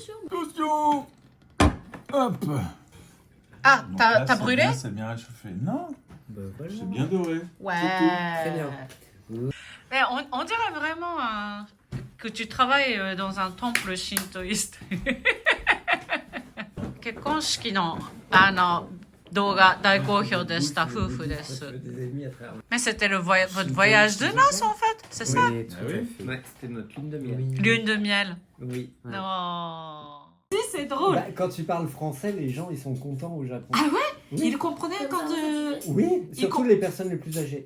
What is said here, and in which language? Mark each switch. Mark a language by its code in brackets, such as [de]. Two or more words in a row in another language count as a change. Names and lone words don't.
[fr] Bien sûr. Attention. Hop. Ah, Donc t'as là, t'as c'est brûlé? bien, c'est bien réchauffé. Non, Bah, voilà. c'est bien doré. Ouais. Très bien. Mais on dirait vraiment que tu travailles dans un temple shintoïste. [ja] 結婚式の動画大好評でした夫婦です [fr] Des ennemis à travers. Mais c'était votre voyage de noces en fait, c'est ça? Oui, tout Ah à oui. fait. Ouais, c'était notre lune de miel. Oui. Lune de miel. Oui. Ouais. Non. Si, c'est drôle. Bah, quand tu parles français, les gens ils sont contents au Japon. Ah ouais? Oui. Il comprenait quand... Oui, Il surtout les personnes les plus âgées.